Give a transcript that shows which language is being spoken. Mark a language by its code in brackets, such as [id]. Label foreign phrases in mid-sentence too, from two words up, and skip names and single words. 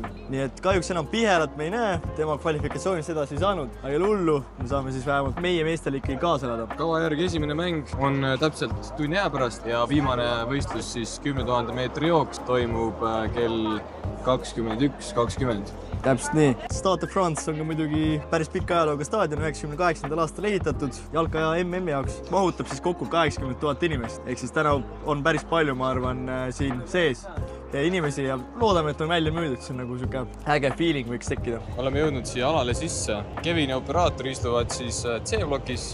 [et] Nii et kahjuks enam Pihelat me ei näe, tema kvalifikatsioonis edasi ei saanud, aga ei ole hullu, me saame siis vähemalt meie meestel ikkagi kaasa elada. Kava järgi esimene mäng on täpselt tunni aja pärast ja viimane võistlus siis 10 000 meetri jooks toimub kell 21:20. Täpselt nii. Stade de France on ka muidugi päris pika ajalooga staadion, 98. aastal ehitatud jalka ja MM-i jaoks. Mahutab siis kokku 80 000 inimest, ehk siis täna on päris palju, ma arvan, siin sees inimesi ja loodame, et on välja müüdud, see on nagu siuke äge feeling võiks tekkida. Oleme jõudnud siia alale sisse. Kevin ja operaator istuvad siis C-blokis.